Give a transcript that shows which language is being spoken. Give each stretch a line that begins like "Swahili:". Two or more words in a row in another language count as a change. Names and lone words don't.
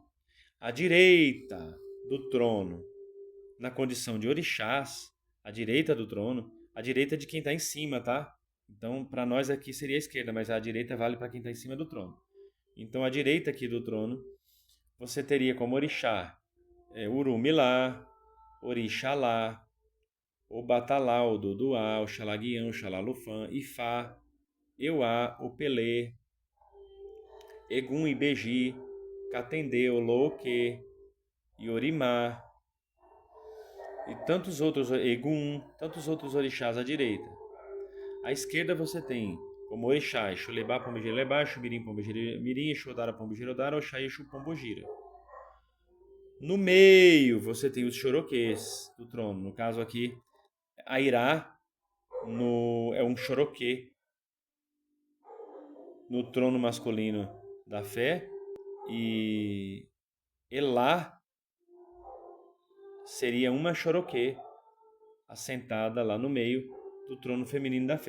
Portuguese: À direita do trono, na condição de orixás, à direita do trono, à direita de quem está em cima, tá? Então, para nós aqui seria a esquerda, mas a direita vale para quem está em cima do trono. Então, à direita aqui do trono, você teria como orixá Urumilá, Orixalá, Obatalá, Oduduá, Oxalaguião, Oxalalufã, Ifá, Euá, Opelê, Egum Ibeji, Catendê, Oloque, Iorimá, e tantos outros, Egum, tantos outros orixás à direita. À esquerda você tem como orixá, Exulebá, Pombogira, Lebá, Exumirim, Pombogira, Mirim, Exudara, Pombogira, Odara, Oxá, Exu, Pombogira. No meio você tem os choroquês do trono. No caso aqui, Airá é um choroquê no trono masculino da fé, e Elá seria uma choroquê assentada lá no meio do trono feminino da fé.